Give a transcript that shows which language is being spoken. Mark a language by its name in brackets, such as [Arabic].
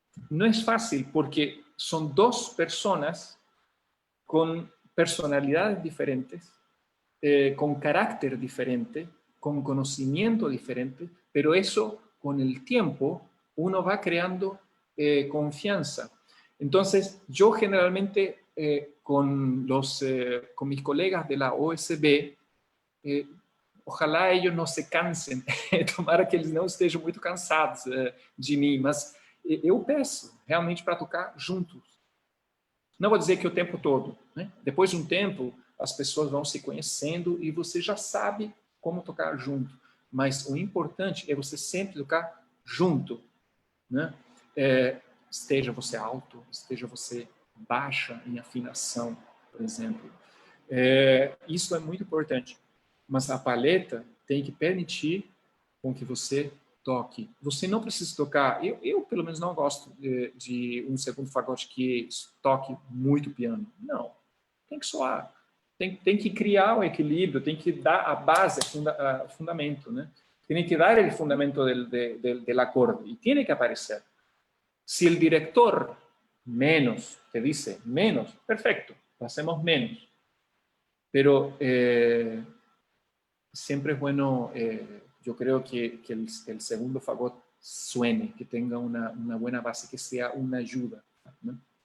[Spanish] No es fácil porque son dos personas con personalidades diferentes, con carácter diferente, con conocimiento diferente, pero eso con el tiempo uno va creando confianza. Entonces, yo generalmente con mis colegas de la OSB, ojalá ellos no se cansen, [Portuguese] tomara que eles não estejam muito cansados de mim, mas eu peço realmente para tocar juntos. Não vou dizer que o tempo todo, né? Depois de um tempo, as pessoas vão se conhecendo e você já sabe como tocar junto. Mas o importante é você sempre tocar junto, né? Esteja você alto, esteja você baixa em afinação, por exemplo. Isso é muito importante. Mas a palheta tem que permitir com que você toque. Você não precisa tocar... Eu pelo menos, não gosto de um segundo fagote que toque muito piano. Não. Tem que soar. Tem que criar o equilíbrio, tem que dar a base, o fundamento, né? Tem que dar o fundamento [Spanish] del acorde. [Portuguese] E tem que aparecer. [Spanish] Si el director menos te dice menos, perfecto, hacemos menos. Pero siempre es bueno, yo creo que el segundo fagot suene, que tenga una buena base, que sea una ayuda, ¿no?